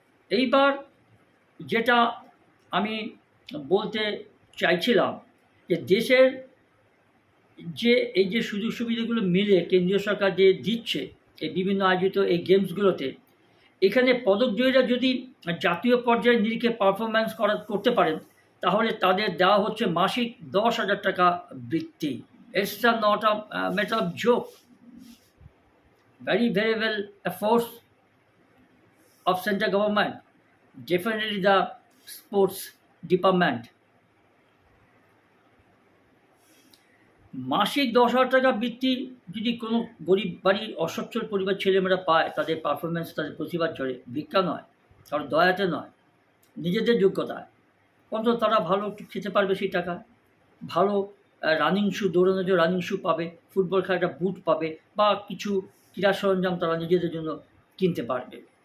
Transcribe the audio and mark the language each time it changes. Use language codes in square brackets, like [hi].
[bn] এইবার যেটা আমি বলতে চাইছিলাম, যে দেশের যে এই যে সুযোগ সুবিধাগুলো মিলে কেন্দ্রীয় সরকার যে দিচ্ছে এই বিভিন্ন আয়োজিত এই গেমসগুলোতে, এখানে পদকজয়ীরা যদি জাতীয় পর্যায়ে নিরিখে পারফরম্যান্স করতে পারেন, তাহলে তাদের দেওয়া হচ্ছে মাসিক 10,000 টাকা বৃত্তি। [en] It's not a matter of joke, very very well efforts of central government, definitely the sports department. [bn] মাসিক 10,000 টাকা বৃত্তি যদি কোনো গরিব বাড়ির অসচ্ছল পরিবার ছেলেমেয়েরা পায়, তাদের পারফরমেন্স, তাদের প্রতিভার জোরে, ভিক্ষা নয়, কারণ দয়াতে নয়, নিজেদের যোগ্যতায়, অন্তত তারা ভালো একটু খেতে পারবে সেই টাকা, ভালো রানিং শু, দৌড়ানোর জন্য রানিং শু পাবে, ফুটবল খেলার একটা বুট পাবে, বা কিছু ক্রীড়া সরঞ্জাম তারা নিজেদের জন্য কিনতে পারবে।